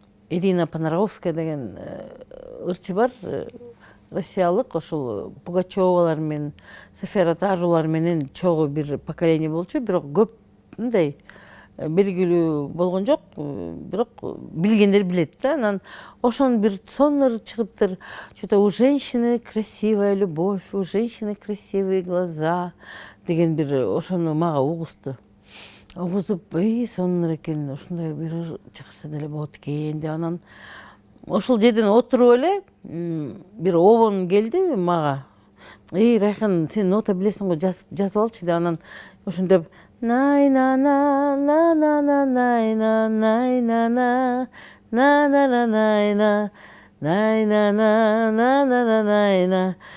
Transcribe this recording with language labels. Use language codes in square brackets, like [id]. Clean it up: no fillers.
[ky] Ирина Понаровская деген ырчы бар, россиялык, ошол Пугачевалар менен, София Ротарулар менен чогуу бир поколение болчу, бирок көп мындай белгилүү болгон жок, бирок билгендер билет да. Анан ошонун бир сонун чыгыптыр. [ru] Что-то у женщины красивая любовь, у женщины красивые глаза [ky] деген бир ошону мага угузду. Угузуп, сонун экен, ушундай бир чыгарса деле болот экен деп. Анан ошол жерден отуруп эле бир обон келди мага. Райхан, сен нота билесиң го, жазып алчы деп. Анан ошентип най-на-на, на-на-на, най-на, най-на-на, на-на-на, най-на, най-на-на, на-на-на, най-на.